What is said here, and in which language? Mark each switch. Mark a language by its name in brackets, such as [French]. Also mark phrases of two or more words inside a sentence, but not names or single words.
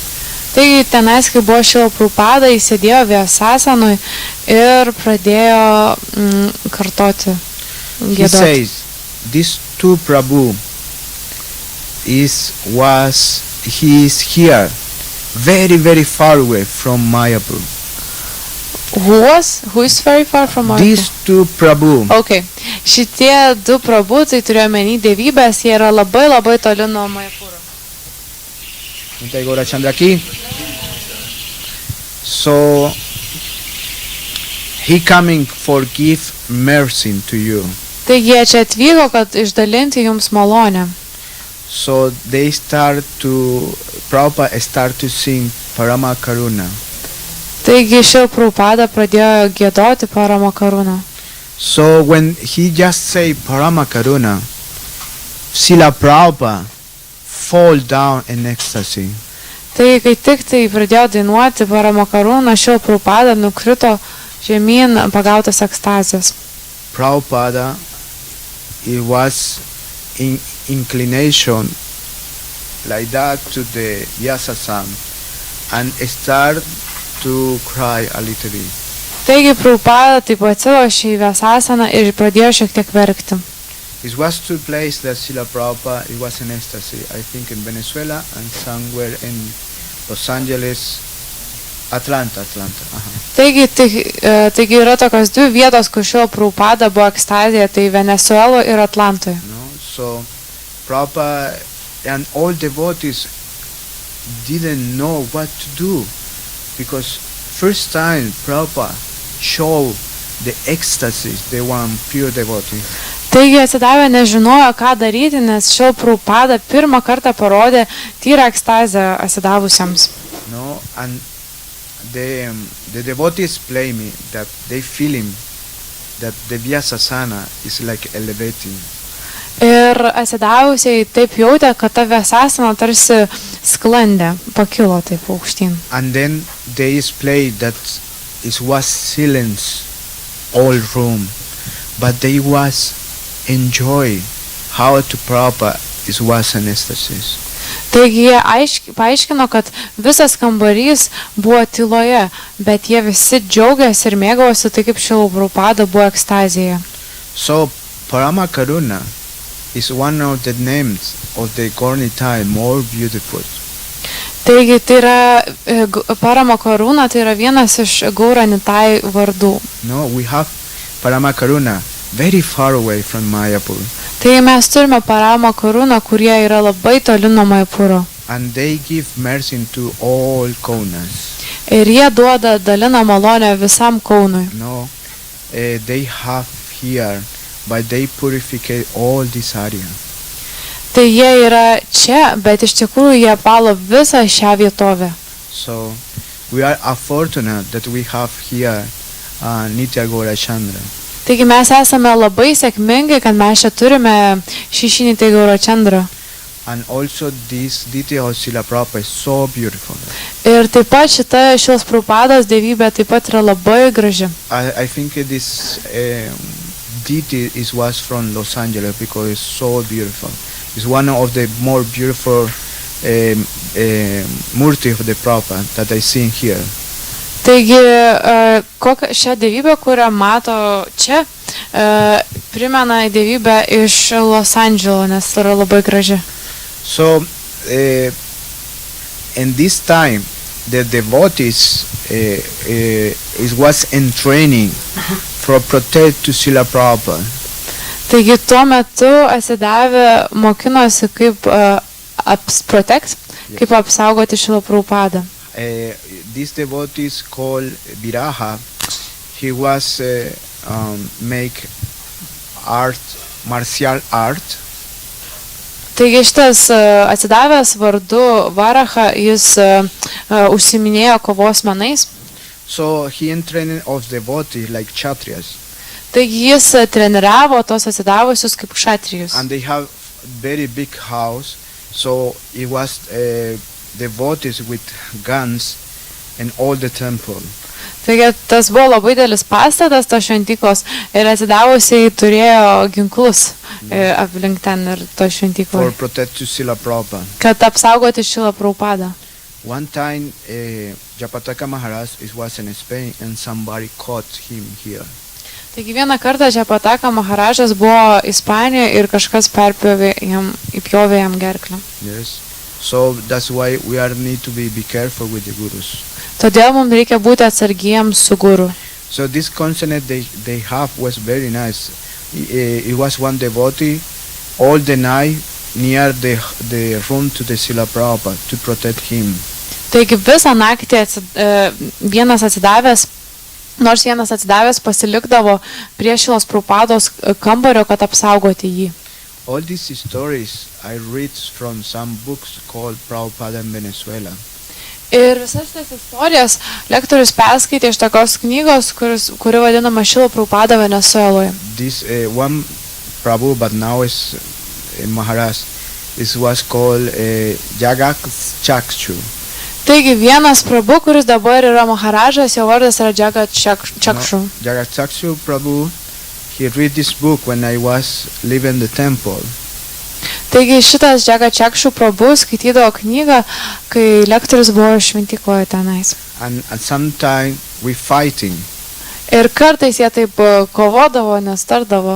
[Lithuanian] Taigi tenais, kai buvo Šrila Prabhupada, jis sėdėjo Vyasasanui ir pradėjo kartoti, giedoti. [English] He says, these two prabhu he is here, very, very far away from Mayapur. Who is very far from Mayapur? These two prabhu. Okay. [Lithuanian] Šitie du prabhu, tai turėjo menį dievybės, jie yra labai, labai toli nuo Mayapuro. [English] So he coming for give mercy to you. [Lithuanian] Taigi jie čia atvyko, kad išdalinti jums malonę. [English] So they Prabhupada start to sing Parama Karuna. [Lithuanian] Taigi Šrila Prabhupada pradėjo giedoti Parama Karuna. [English] So when he just say Parama Karuna, Srila Prabhupada fall down in ecstasy. [Lithuanian] Taigi kai tik tai pradėjo dainuoti Parama Karuna, Šrila Prabhupada nukrito žemyn pagautas ekstazės. [English] Prabhupada, it was in inclination like that to the Vyasasam and start to cry a little bit. [Lithuanian] Taigi Prabhupada taip atsilošė į Vyasasaną ir pradėjo šiek tiek verkti. [English] It was two places that Srila Prabhupada, it was in ecstasy, I think in Venezuela and somewhere in Los Angeles, Atlanta. [Lithuanian] Taigi yra tokios dvi vietos, kur Šrila Prabhupada buvo ekstazėje, tai Venezuela ir Atlantoje. [English] No? So Prabhupada and all devotees didn't know what to do because first time Prabhupada showed the ecstasy, they were pure devotee. [Lithuanian] Taigi atsidavę nežinojo, ką daryti, nes Šrila Prabhupada pirmą kartą parodė tyrą ekstazę atsidavusiems. [English] No, and the devotees explain me that they feeling that the Vyasasana is like elevating. [Lithuanian] Ir atsidavusiai taip jautė, kad ta Vyasasana tarsi sklandė, pakilo taip aukštyn. [English] And then they explain that it was silence all room, but they was enjoy how to proper it was an ecstasy. [Lithuanian] Taigi jie paaiškino, kad visas kambarys buvo tyloje, bet jie visi džiaugiasi ir mėgavosi, tai kaip Šrila Prabhupada buvo ekstazėje. [English] So Parama Karuna is one of the names of the Gaura more beautiful. [Lithuanian] Taigi tai yra Parama Karuna, tai yra vienas iš Gaura Nitai vardų. [English] No, we have Parama Karuna very far away from Mayapur. [Lithuanian] Tai mes turime Parama Karuna, kurie yra labai toli nuo Mayapuro. [English] And they give mercy to all Kaunas. [Lithuanian] Ir jie dalina malonę visam Kaunui. [English] No, they have here, but they purify all this area. [Lithuanian] Tai jie yra čia, bet iš tikrųjų jie palo visą šią vietovę. [English] So we are fortunate that we have here Nitya Gaura Chandra. [Lithuanian] Taigi mes esame labai sėkmingi, kad mes čia turime šį Nitya Gaura Chandra. [English] And also this Ditya of Srila Prabhupada is so beautiful. [Lithuanian] Ir taip pat šita Šrilos Prabhupados dievybė taip pat yra labai graži. [English] I think this Ditya was from Los Angeles because it's so beautiful. It's one of the more beautiful murti of the Prabhupada that I see here. [Lithuanian] Taigi šią dievybę, kurią mato čia, primena dievybę iš Los Andželo, nes yra labai graži. [English] So in this time the devotees was in training for protect to Srila Prabhupada. [Lithuanian] Taigi tuo metu atsidavę mokinosi kaip kaip apsaugoti Šrilą Prabhupadą. [English] This devotees called Viraha, he was make art, martial art. [Lithuanian] Taigi šitas atsidavęs vardu Varaha, jis užsiminėjo kovos menais. [English] So he trained of devotees like kshatriyas. [Lithuanian] Taigi jis treniravo tos atsidavusius kaip kshatrijus. [English] And they have very big house, so it was devotees with guns in all the temple. [Lithuanian] Taigi tas buvo labai didelis pastatas, tos šventyklos, ir atsidavusiai turėjo ginklus aplink ten ir to šventykloje. [English] For protect to Srila Prabhupada. [Lithuanian] Kad apsaugoti Šrilą Prabhupadą. [English] One time, Japataka Maharaj was in Spain and somebody caught him here. [Lithuanian] Taigi vieną kartą Japataka Maharažas buvo Ispanijoje ir kažkas įpjovė jam gerklę. [English] Yes. So that's why we need to be careful with the gurus. [Lithuanian] Todėl mums reikia būti atsargiems su guru. [English] So this consonant they have was very nice. It was one devotee all the night near the room to the Srila Prabhupada to protect him. [Lithuanian] Taigi visą naktį vienas atsidavęs pasilikdavo prie Šrilos Prabhupados kambario, kad apsaugoti jį. [English] All these stories I read from some books called Prabhupada in Venezuela. [Lithuanian] Ir visas tas istorijas lektorius perskaitė iš tokios knygos, kuri vadinama Šrila Prabhupada Venezueloje. [English] This one Prabhu, but now is Maharaj, was called Jagat Chakshu. [Lithuanian] Taigi vienas Prabhu, kuris dabar yra Maharažas, jo vardas yra Jagat Chakshu. [English] No, Jagat Chakshu Prabhu, he read this book when I was leaving the temple. [Lithuanian] Taigi šitas Jagat Chakshu Prabhu skaitydavo knygą, kai lektorius buvo šventykloje tenais. [English] And at some time we fighting. [Lithuanian] Ir kartais jie taip kovodavo, nestardavo.